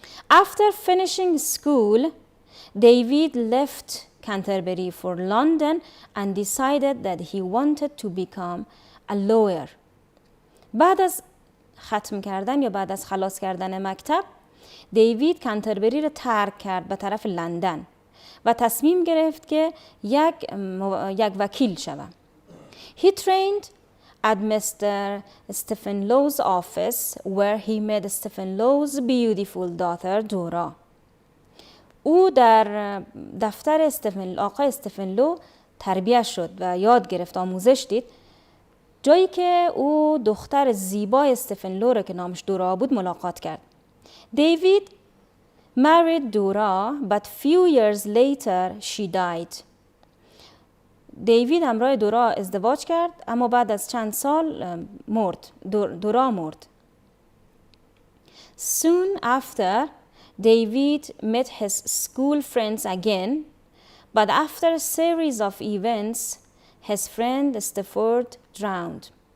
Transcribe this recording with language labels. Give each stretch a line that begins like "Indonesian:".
English: After finishing school, David left Canterbury for London and decided that he wanted to become a lawyer.
Persian: بعد از ختم کردن یا بعد از خلاص کردن مکتب، دیوید کانتربری را ترک کرد به طرف لندن و تصمیم گرفت که یک وکیل شود.
English: He trained at Mr. Stephen Low's office where he met Stephen Low's beautiful daughter Dora.
Persian: او در دفتر آقای استفن لو تربیت شد و یاد گرفت، آموزش دید، جایی که او دختر زیبای استفن لو را که نامش دورا بود ملاقات کرد.
English: David married Dora, but few years later she died.
Persian: دیوید همراه دورا ازدواج کرد اما بعد از چند سال مرد. دورا مرد.
English: Soon after, David met his school friends again, but after a series of events, his friend Stafford drowned.